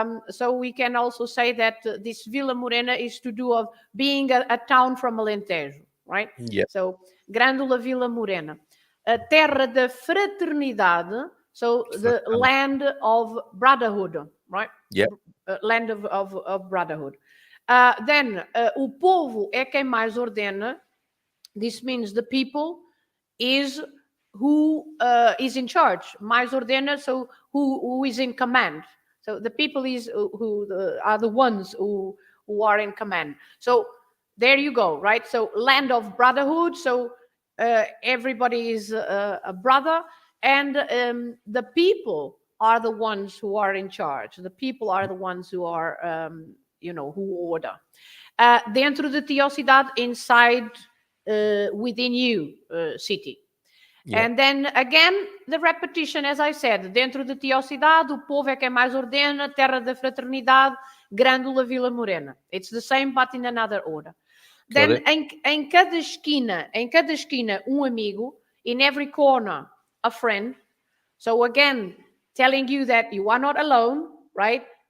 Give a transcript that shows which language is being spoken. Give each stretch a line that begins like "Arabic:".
English: So we can also say that this Vila Morena is to do of being a town from Alentejo, right? Yeah.
Portuguese: So, Grândola Vila Morena. Terra da Fraternidade.
English: So the land of brotherhood, right? Yeah. Land of brotherhood.
Portuguese: Then, o povo é quem mais ordena.
English: This means the people is who is in charge.
Portuguese: Mais ordena,
English: so who is in command. So the people are the ones who are in command. So there you go, right? So land of brotherhood. So everybody is a brother, and the people are the ones who are in charge. The people are the ones who are, who order.
Portuguese: Dentro de ti, ó cidade,
English: inside, within you, city. Yeah. And then again, the repetition, as I said,
Portuguese: dentro de ti, ó cidade, o povo é quem mais ordena, terra da fraternidade, Grândola, Vila Morena.
English: It's the same, but in another order. Then
Portuguese: em cada esquina, um amigo,
English: in every corner, a friend. So again, telling you that you are not alone, right?